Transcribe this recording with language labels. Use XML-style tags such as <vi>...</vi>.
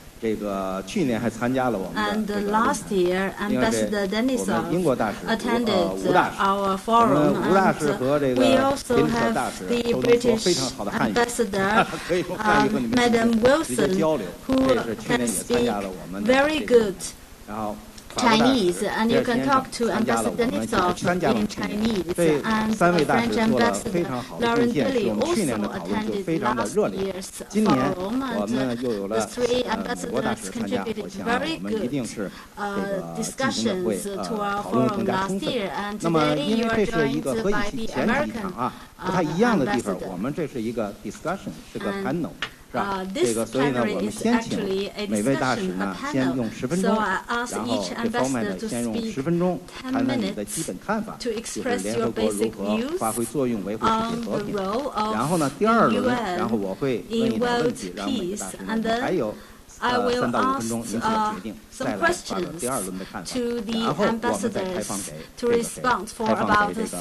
<zh>这个去年还参加了我们的这个论坛，另外我们英国大使吴大使，我们吴大使和这个宾特大使都能说非常好的汉语，可以用汉语和你们直接交流。这是去年也参加了我们的这个，然后。</zh> <en>Chinese, and you can talk to Ambassador Denisov in Chinese, and French Ambassador Lauren Billy also attended last year's forum, and the 3 ambassadors contributed very good discussions to our forum last year, and today you are joined by the American ambassador.</en> <zh>我们这是一个 discussion， 是个 panel。这个，所以呢，我们先请每位大使呢，先用10分钟，然后这方面呢，先用10分钟谈谈你的基本看法，就是联合国如何发挥作用，维护世界和平。然后呢，第2轮，然后我会问一点问题，让每个大使呢还有3到5分钟，您做决定，再来发表第2轮的看法，然后我们再开放给这个听众，好吧？</zh>